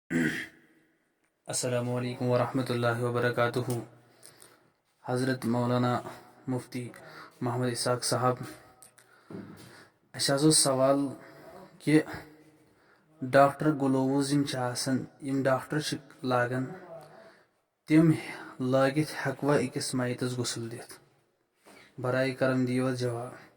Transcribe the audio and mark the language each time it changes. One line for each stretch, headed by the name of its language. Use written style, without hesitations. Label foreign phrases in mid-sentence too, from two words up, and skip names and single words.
Arabic: السلام علیکم ورحمۃ اللہ وبرکاتہ.
Kashmiri: حضرت مولانا مفتی محمد اسحاق صاحب، اَسہِ حظ اوس سوال کہ ڈاکٹر گلووٕز یِم ڈاکٹر چھِ لاگان تِم لٲگِتھ ہٮ۪کوا أکِس میتَس غسل دِتھ؟ برائے کرم دِیِو حظ جواب.